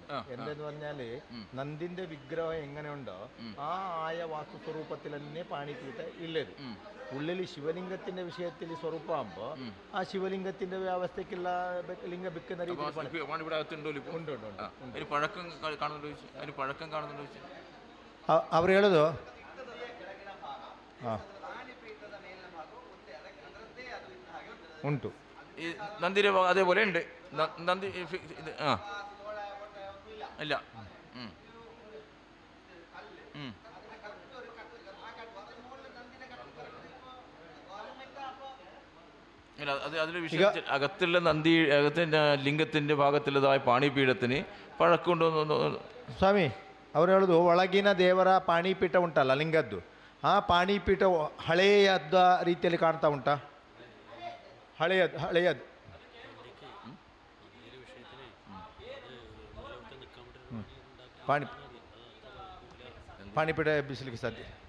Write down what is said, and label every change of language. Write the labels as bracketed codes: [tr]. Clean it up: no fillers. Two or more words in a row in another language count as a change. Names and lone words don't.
[ml] എന്തെന്ന് പറഞ്ഞാൽ നന്ദിന്റെ വിഗ്രഹം എങ്ങനെയുണ്ടോ ആ ആയ വാസ്തുസ്വരൂപത്തിൽ തന്നെ പാണിപീഠ ഉള്ളത്. ഉള്ളിൽ ശിവലിംഗത്തിന്റെ വിഷയത്തിൽ സ്വരൂപമാകുമ്പോൾ ആ ശിവലിംഗത്തിന്റെ വ്യവസ്ഥയ്ക്കുള്ള ലിംഗം വെക്കുന്ന രീതിയിൽ അവർ [kn] ಹೇಳೋದು ಉಂಟು. [ml] നന്ദിയുടെ അതേപോലെ ഉണ്ട്. നന്ദി ഇല്ല. ഇല്ല, അത് അതിൻ്റെ വിഷയം അകത്തുള്ള നന്ദി അകത്തിൻ്റെ ലിംഗത്തിൻ്റെ ഭാഗത്തുള്ളതായ പാണിപീഠത്തിന് പഴക്കമുണ്ടോ [kn] ಸ್ವಾಮಿ ಅವ್ರು ಹೇಳೋದು ಒಳಗಿನ ದೇವರ ಪಾಣಿಪೀಠ ಉಂಟಲ್ಲ ಲಿಂಗದ್ದು, ಆ ಪಾಣಿಪೀಠ ಹಳೆಯದ ರೀತಿಯಲ್ಲಿ ಕಾಣ್ತಾ ಉಂಟಾ? ಹಳೆಯದು ಪಾಣಿಪೀಠ ಎಬ್ಬಿಸಲಿಕ್ಕೆ ಸಾಧ್ಯ.